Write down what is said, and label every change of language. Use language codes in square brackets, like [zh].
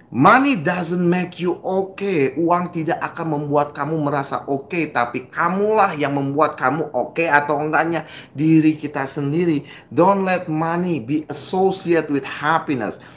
[en] Money doesn't make you okay. [id] Uang tidak akan membuat kamu merasa oke, tapi kamulah yang membuat kamu oke atau enggaknya diri kita sendiri. [en] Don't let money be associated with happiness.